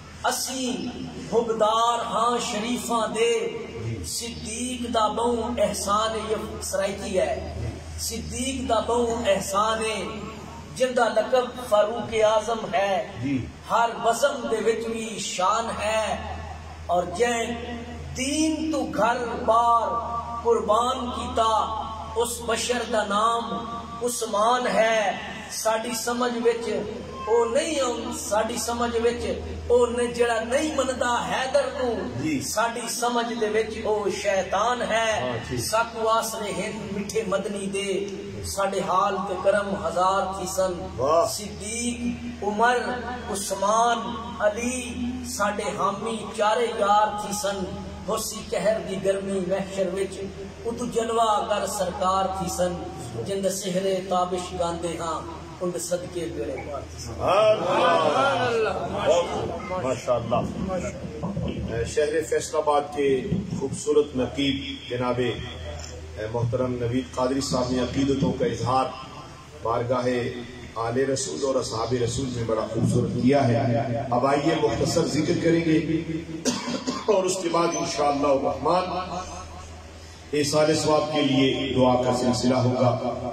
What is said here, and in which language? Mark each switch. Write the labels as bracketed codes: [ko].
[skr] اسی حبدار ہاں شریفاں دے صدیق دا بہوں احسان ہے. [ur] یہ سرائکی ہے. [skr] صدیق دا بہوں احسان ہے جندہ لقب فاروق اعظم ہے. ہر بزم دے وچ بھی شان ہے. اور جن دین تو گھر بار قربان کیتا اس بشر دا نام عثمان ہے. ساڈی سمجھ وچ او نہیں ساڈی سمجھ وچ او جڑا نہیں مندا حیدر نو ساڈی سمجھ دے وچ او شیطان ہے. سک واسرے ہند میٹھے مدنی دے ساڈے حال تے کرم ہزار تھی سن. صدیق عمر عثمان علی ساڈے حامی چارے یار تھی سن. ہوسی قہر دی گرمی محشر وچ اتو جلوہ گر سرکار تھی سن. جند سہرے تابش گاندے ہاں ان صدقے بیڑے پار تھی سن. [ur] ماشاءاللہ. شہر فیصل آباد کے خوبصورت نقیب جناب محترم نوید قادری صاحب نے عقیدتوں کا اظہار بارگاہ آل رسول اور اصحاب رسول میں بڑا خوبصورت کیا ہے. اب آئیے مختصر ذکر کریں گے اور اس کے بعد انشاءاللہ الرحمن ایصال ثواب کے لیے دعا کا سلسلہ ہوگا.